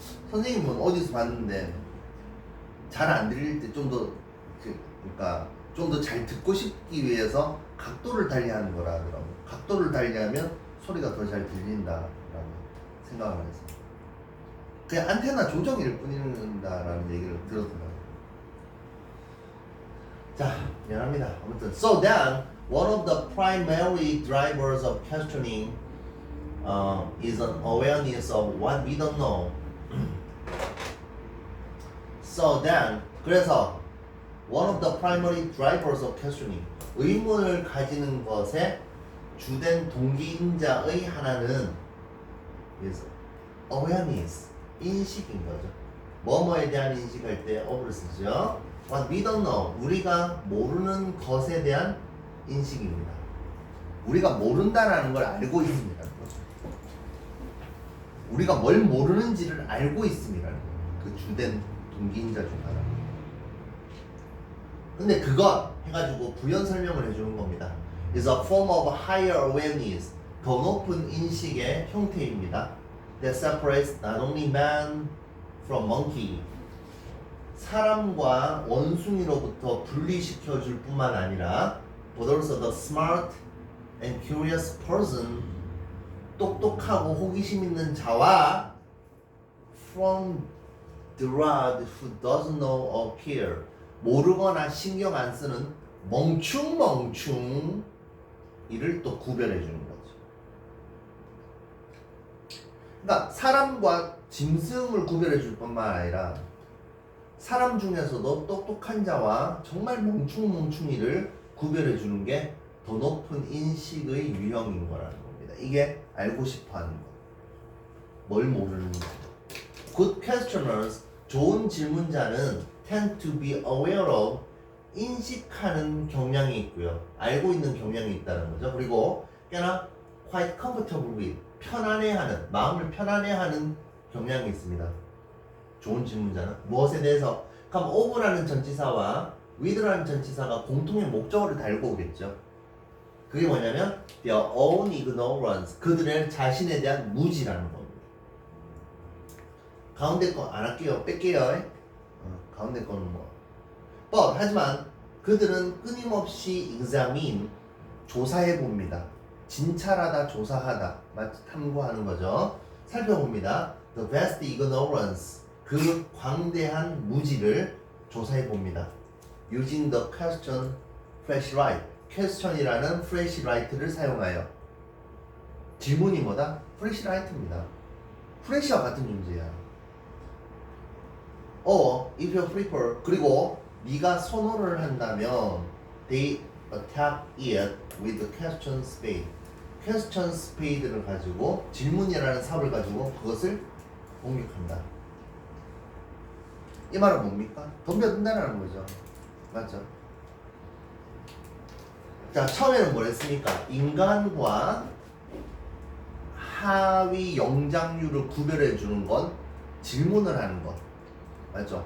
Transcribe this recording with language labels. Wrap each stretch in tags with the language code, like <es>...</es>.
<ko>선생님은 어디서 봤는데 잘 안 들릴 때 좀 더 그러니까 좀 더 잘 듣고 싶기 위해서 각도를 달리하는 거라 하더라고요. 각도를 달리하면 소리가 더 잘 들린다라고 생각을 했어요. 그냥 안테나 조정일 뿐이다라는 얘기를 들었더라고요. 자, 미안합니다. 아무튼</ko> <en>so then one of the primary drivers of questioning is an awareness of what we don't know. So then</en> <ko>그래서</ko> <en>one of the primary drivers of questioning,</en> <ko>의문을 가지는 것의 주된 동기인자의 하나는</ko> <en>is awareness,</en> <ko>인식인 거죠. 뭐뭐에 대한 인식할 때 of를 쓰죠.</ko> <en>What we don't know,</en> <ko>우리가 모르는 것에 대한 인식입니다. 우리가 모른다라는 걸 알고 있습니다. 우리가 뭘 모르는지를 알고 있습니다. 그 주된 동기인자 중 하나. 근데 그것 해가지고 부연 설명을 해주는 겁니다.</ko> <en>is a form of higher awareness,</en> <ko>더 높은 인식의 형태입니다.</ko> <en>that separates not only man from monkey,</en> <ko>사람과 원숭이로부터 분리시켜 줄 뿐만 아니라</ko> <en>but also the smart and curious person,</en> <ko>똑똑하고 호기심 있는 자와</ko> <en>from the rod who doesn't know or care,</en> <ko>모르거나 신경 안 쓰는 멍충 이를 또 구별해 주는 거죠. 그러니까 사람과 짐승을 구별해 줄 뿐만 아니라 사람 중에서도 똑똑한 자와 정말 멍충이를 구별해 주는 게 더 높은 인식의 유형인 거라는 겁니다. 이게 알고 싶어 하는 거. 뭘 모르는 거.</ko> <en>Good questioners,</en> <ko>좋은 질문자는</ko> <en>tend to be aware of,</en> <ko>인식하는 경향이 있고요. 알고 있는 경향이 있다는 거죠. 그리고 꽤나</ko> <en>quite comfortable with,</en> <ko>편안해하는, 마음을 편안해하는 경향이 있습니다. 좋은 질문자는 무엇에 대해서? 그럼 of라는 전치사와 with라는 전치사가 공통의 목적어를 달고 오겠죠. 그게 뭐냐면</ko> <en>their own ignorance,</en> <ko>그들의 자신에 대한 무지라는 겁니다. 가운데 거 안 할게요. 뺄게요. 가운데 거는 뭐 but, 하지만 그들은 끊임없이 examine, 조사해 봅니다. 진찰하다, 조사하다, 탐구하는 거죠. 살펴봅니다.</ko> <en>The vast ignorance,</en> <ko>그 광대한 무지를 조사해 봅니다.</ko> <en>Using the question flashlight, question이라는 flashlight를 사용하여.</en> <ko>질문이 뭐다? flashlight입니다. 플래시와 같은 존재야.</ko> <en>if you prefer,</en> <ko>그리고 네가 선호를 한다면</ko> <en>they attack it with the question spade. question spade</en> <ko>를 가지고 질문이라는 삽을 가지고 그것을 공격한다. 이 말은 뭡니까? 덤벼든다는 거죠. 맞죠? 자, 처음에는 뭘 했습니까? 인간과 하위 영장류를 구별해 주는 건 질문을 하는 것. 맞죠?</ko>